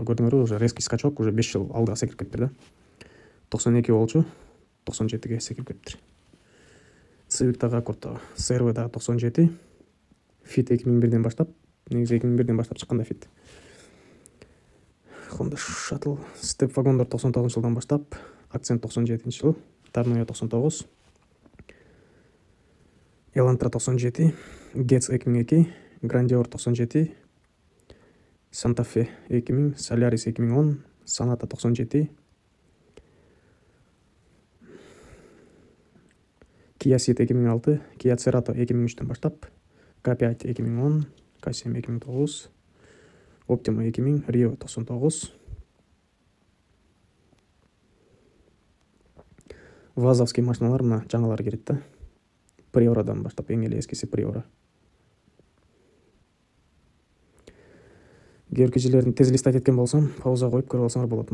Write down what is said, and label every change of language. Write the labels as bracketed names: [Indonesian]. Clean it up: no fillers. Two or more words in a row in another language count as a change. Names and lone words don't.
[Kyrgyz] Көрдүңөрбү, [Russian] уже резкий скачок, [Kyrgyz] уже 5 жыл алдыга секирип кетиптир да. 92 болчу, 97ге секирип кетиптир. Civic дагы Accord, CR-V дагы 97, Fit 2001ден баштап, негизи 2001ден баштап чыккан да Fit. Honda Shuttle, Step вагондор 99 жылдан баштап, Accent 97 жыл, Tornado 99, Elantra 97, Getz 2002, Grandeur 97, Santa Fe 2000, Solaris 2010, Sonata 97, Kia Ceed 2006, Kia Cerato 2003дөн баштап, K5 2010, K7 2009, Optima 2000, Rio 99, Вазовский машиналар мына жаңалар кирет да. Приорадан баштап, эң эле эскиси Приора. Георгижилердин тез листать эткен болсом, пауза коюп көрүп алсаңар болот.